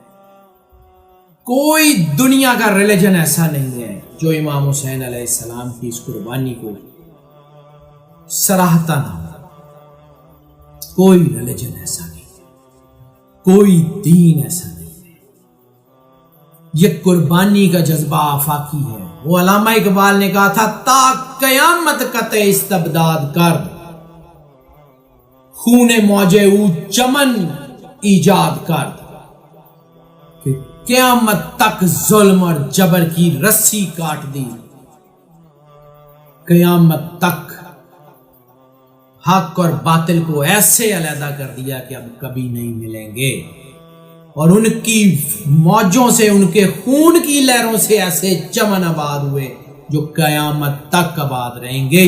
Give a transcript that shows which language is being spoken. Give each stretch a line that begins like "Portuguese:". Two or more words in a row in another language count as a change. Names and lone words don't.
Urdu: کوئی دنیا کا ریلیجن ایسا نہیں ہے جو امام حسین علیہ السلام کی اس قربانی کو سراہتا نہ ہو۔ کوئی ریلیجن ایسا نہیں ہے، کوئی دین ایسا نہیں ہے۔ یہ قربانی کا جذبہ آفاقی ہے۔ وہ علامہ اقبال نے کہا تھا،
Persian: تا قیامت قطع استبداد کرد، خون موجے او چمن ایجاد کرد،
Urdu: کہ قیامت تک ظلم اور جبر کی رسی کاٹ دی، قیامت تک حق اور باطل کو ایسے علیحدہ کر دیا کہ اب کبھی نہیں ملیں گے، اور ان کی موجوں سے، ان کے خون کی لہروں سے ایسے چمن آباد ہوئے جو قیامت تک آباد رہیں گے۔